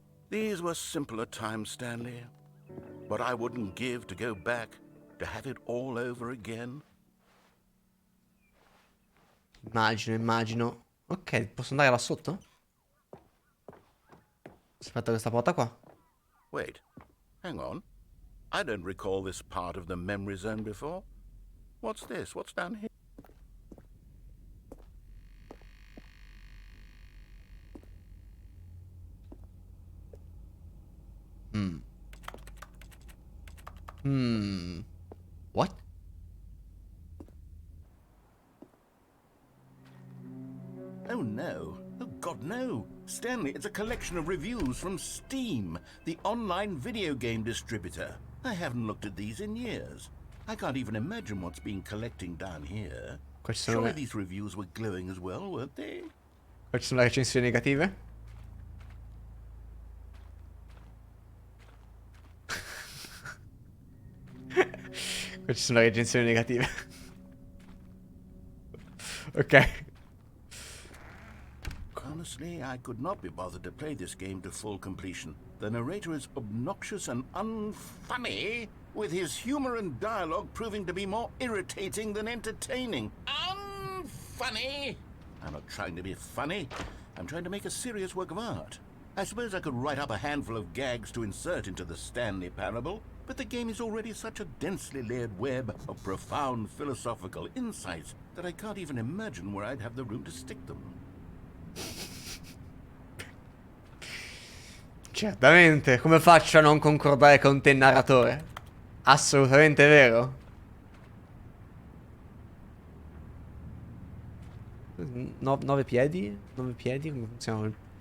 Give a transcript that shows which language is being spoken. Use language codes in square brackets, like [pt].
[en] These were simpler times, Stanley. What I wouldn't give to go back, to have it all over again. [it] Immagino. Ok, posso andare là sotto? Aspetta questa porta qua. [en] Wait, hang on. I don't recall this part of the memory zone before. What's this? What's down here? What? Oh no. Oh God, no. Stanley, it's a collection of reviews from Steam, the online video game distributor. I haven't looked at these in years. I can't even imagine what's been collecting down here. [it] Qua ci sono [en] Surely [it] le, [en] these reviews were glowing as well, weren't they? [it] qua ci sono le recensioni negative. Qua ci sono le recensioni negative. Ok. [en] Honestly, I could not be bothered to play this game to full completion. The narrator is obnoxious and unfunny, with his humor and dialogue proving to be more irritating than entertaining. Unfunny! I'm not trying to be funny. I'm trying to make a serious work of art. I suppose I could write up a handful of gags to insert into the Stanley Parable, but the game is already such a densely layered web of profound philosophical insights that I can't even imagine where I'd have the room to stick them. [it] Certamente, come faccio a non concordare con te, narratore? Assolutamente vero. 9 piedi? 9 piedi? Come funziona?